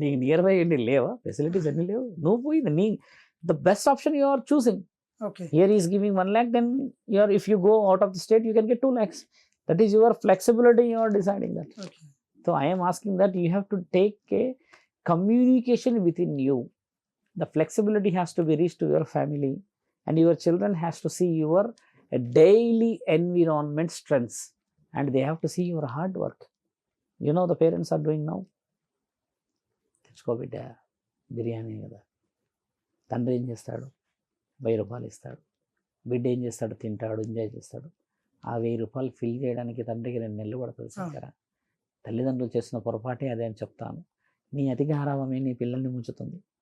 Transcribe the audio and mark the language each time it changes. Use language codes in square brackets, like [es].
[te] నీకు near by ఏంటి లేవా? ఫెసిలిటీస్ అన్ని లేవు. నువ్వు పోయింది నీ [en] The best option you are choosing. Here he is giving 1 lakh, then if you go out of the state, you can get 2 lakhs. That is your flexibility, you are deciding that. So I am asking that you have to take a communication within you. The flexibility has to be reached to your family, and your children has to see your daily environment strengths, and they have to see your hard work. You know the parents are doing now. [te] తెచ్చుకో బిడ్డ బిర్యానీ కదా, తండ్రి ఏం చేస్తాడు? 1000 రూపాయలు ఇస్తాడు. బిడ్డ ఏం చేస్తాడు? తింటాడు, ఎంజాయ్ చేస్తాడు. ఆ 1000 రూపాయలు ఫిల్ చేయడానికి తండ్రికి 2 నెలలు పడుతుంది శంకర. తల్లిదండ్రులు చేసిన పొరపాటే అదే అని చెప్తాను. నీ అతి గారాభమే నీ పిల్లల్ని ముంచుతుంది.